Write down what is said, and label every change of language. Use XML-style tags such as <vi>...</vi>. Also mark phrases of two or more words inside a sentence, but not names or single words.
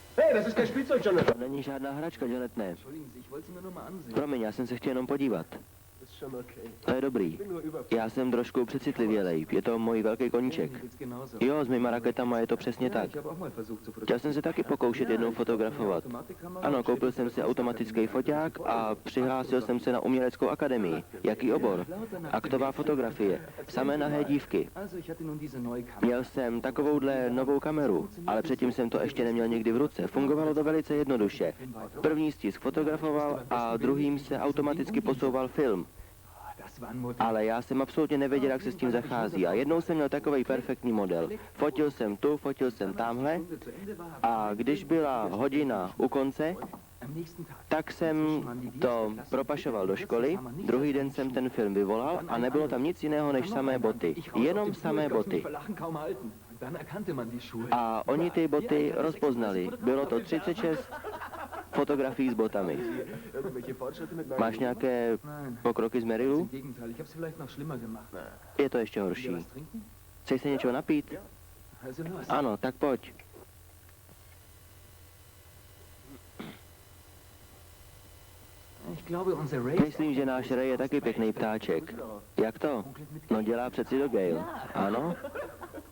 <de>das ist kein Spielzeug, Jonathan.</de> <cs>To není žádná hračka, Janet, ne.</cs> <de>Entschuldigen Sie, ich wollte sie mir nur mal ansehen.</de> <cs>Promiň, já jsem se chtěl jenom podívat.</cs> <de>Das ist schon okay.</de> <cs>To je dobrý.</cs> <de>Ich bin nur über...</de> <cs>Já jsem trošku přecitlivělej. Je to můj velký koníček.</cs> <de>Mir geht's genauso.</de> <cs>Jo, s mýma raketama je to přesně</cs> <de>Ja,</de> <cs>tak.</cs> <de>ich habe auch mal versucht zu</de> <cs>Chtěl jsem se taky pokoušet jednou fotografovat. Ano, koupil jsem si automatický foťák a přihlásil jsem se na uměleckou akademii. Jaký obor? Aktová fotografie. Samé nahé dívky.</cs> <de>Also, ich hatte nun diese neue Kamera.</de> <cs>Měl jsem takovouhle novou kameru, ale předtím jsem to ještě neměl nikdy v ruce. Fungovalo to velice jednoduše. První stisk fotografoval a druhým se automaticky posouval film.</cs> <de>Das war ein Modell.</de> <cs>Ale já jsem absolutně nevěděl, jak se s tím zachází. A jednou jsem měl takový perfektní model. Fotil jsem tu, fotil jsem tamhle a když byla hodina u konce,</cs> <de>Am nächsten Tag.</de> <cs>tak jsem to propašoval do školy, druhý den jsem ten film vyvolal a nebylo tam nic jiného než samé boty. Jenom samé boty. A oni ty boty rozpoznali. Bylo to 36 fotografií s botami.</cs> <de>Irgendwelche Fortschritte mit meinem...</de> <cs>Máš nějaké pokroky z Merilu?</cs> <de>Im Gegenteil, ich habe es vielleicht noch schlimmer gemacht.</de> <cs>Je to ještě horší.</cs> <de>Was trinken?</de> <cs>Chceš se něčeho napít?</cs> <de>Also los.</de> <cs>Ano, tak pojď.</cs> <de>Ich glaube, unser Ray...</de> <cs>Myslím, že náš Ray je taky pěkný ptáček. Jak to? No dělá přeci do Gale. Ano?</cs>